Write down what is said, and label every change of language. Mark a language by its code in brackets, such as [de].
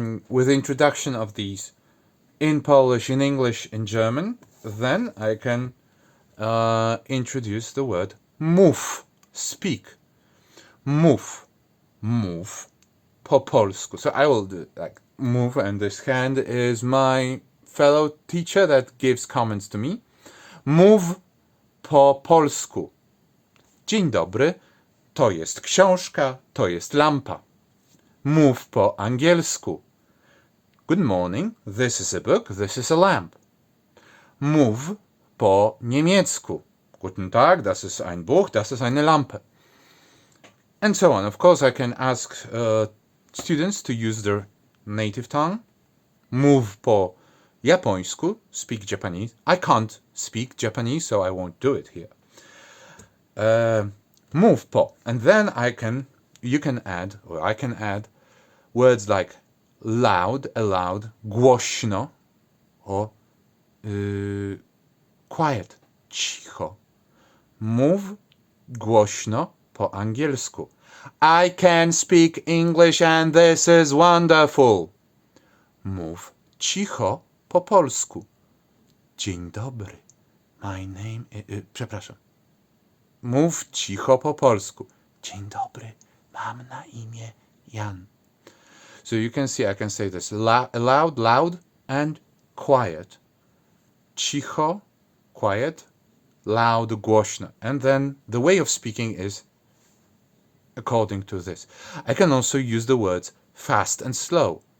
[en] With the introduction of these in Polish, in English, in German, then I can introduce the word mów, speak. [pl] Mów, mów po polsku. [en] So I will do like move, and this hand is my fellow teacher that gives comments to me. [pl] Mów po polsku. Dzień dobry, to jest książka, to jest lampa. Mów po angielsku. [en] Good morning, this is a book, this is a lamp. [pl] Mów po niemiecku. [de] Guten Tag, das ist ein Buch, das ist eine Lampe. [en] And so on. Of course, I can ask students to use their native tongue. [pl] Mów po japońsku, [en] speak Japanese. I can't speak Japanese, so I won't do it here. [pl] Mów po. [en] And then I can add words like loud, aloud, głośno, or quiet, cicho. [pl] Mów głośno po angielsku. [en] I can speak English and this is wonderful. [pl] Mów cicho po polsku. Dzień dobry. [en] My name is... [pl] Przepraszam. Mów cicho po polsku. Dzień dobry. Mam na imię Jan. [en] So you can see I can say this loud, loud, and quiet. Cicho, quiet, loud, głośno. And then the way of speaking is according to this. I can also use the words fast and slow.